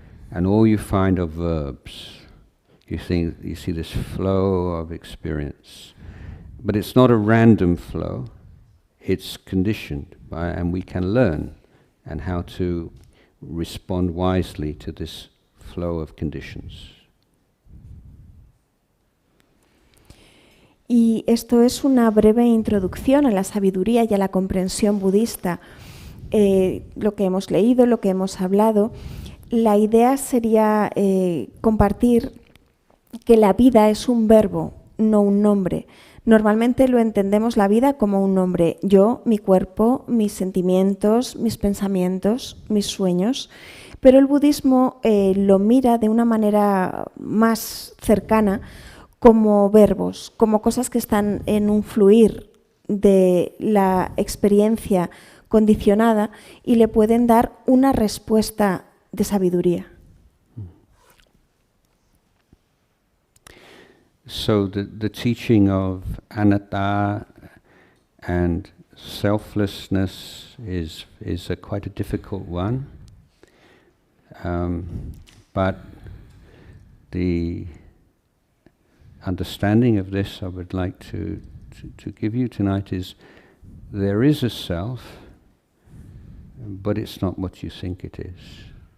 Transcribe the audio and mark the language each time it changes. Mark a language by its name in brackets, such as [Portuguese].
[English] And all you find are verbs. You see this flow of experience. But it's not a random flow. It's conditioned and we can learn and how to respond wisely to this flow of conditions. [Spanish] Y esto es una breve introducción a la sabiduría y a la comprensión budista. Lo que hemos leído, lo que hemos hablado, la idea sería compartir que la vida es un verbo, no un nombre. Normalmente lo entendemos la vida como un nombre. Yo, mi cuerpo, mis sentimientos, mis pensamientos, mis sueños. Pero el budismo lo mira de una manera más cercana como verbos, como cosas que están en un fluir de la experiencia condicionada y le pueden dar una respuesta de sabiduría. [English] So the teaching of anatta and selflessness is quite a difficult one, but the understanding of this I would like to give you tonight is there is a self, but it's not what you think it is.